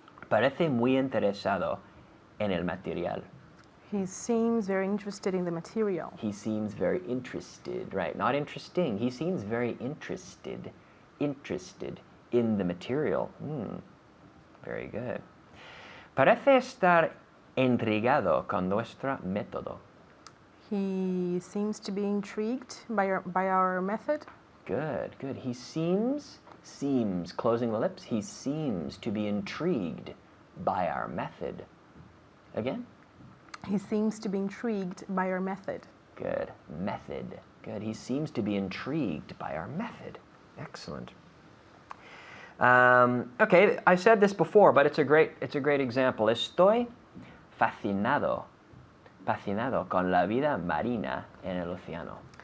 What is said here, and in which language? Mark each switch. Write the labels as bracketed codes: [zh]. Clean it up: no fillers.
[es] Parece muy interesado en el material. [en] He seems very interested in the material. He seems very interested, right? Not interesting. He seems very interested. Interested in the material. Very good. [es] Parece estar intrigado con nuestro método. [en] He seems to be intrigued by our method. Good, good. He seems, closing the lips, he seems to be intrigued by our method. Again? He seems to be intrigued by our method. Good. Method. Good. He seems to be intrigued by our method. Excellent. Okay, I said this before, but it's a great example. [es] Estoy fascinado con la vida marina en el océano.